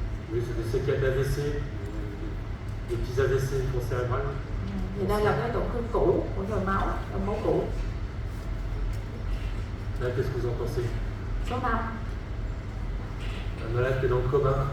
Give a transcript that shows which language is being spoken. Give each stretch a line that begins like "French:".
French: Oui, c'est des séquelles d'AVC, des petits AVC cérébrales.
Vietnamese: Thì đây là cái tổn thương cũ của nhồi máu cũ.
French: Là, qu'est-ce que vous en pensez?
Vietnamese: Số 5,
French: Un malade qui est dans le coma.